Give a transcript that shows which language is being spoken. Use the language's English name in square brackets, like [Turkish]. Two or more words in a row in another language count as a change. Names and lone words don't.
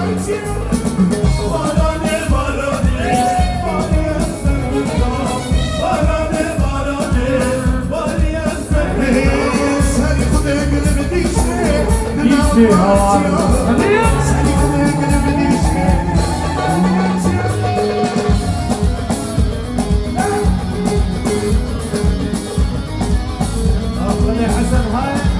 [Turkish] DJ hava alıyor. [Arabic] أخوي حسن هاي